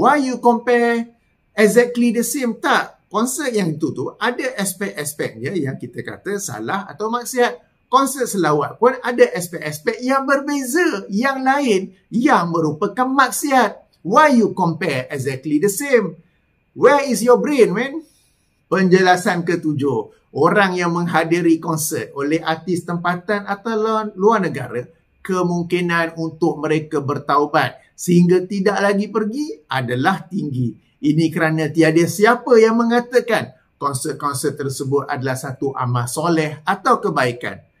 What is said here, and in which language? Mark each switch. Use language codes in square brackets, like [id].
[en] Why you compare exactly the same? [ms] Tak. Konsert yang itu tu ada aspek-aspeknya yang kita kata salah atau maksiat. Konsert selawat pun ada aspek-aspek yang berbeza, yang lain, yang merupakan maksiat. [en] Why you compare exactly the same? Where is your brain, man? [ms] Penjelasan ketujuh. Orang yang menghadiri konsert oleh artis tempatan atau luar negara, kemungkinan untuk mereka bertaubat sehingga tidak lagi pergi adalah tinggi. Ini kerana tiada siapa yang mengatakan konsert-konsert tersebut adalah satu amal soleh atau kebaikan.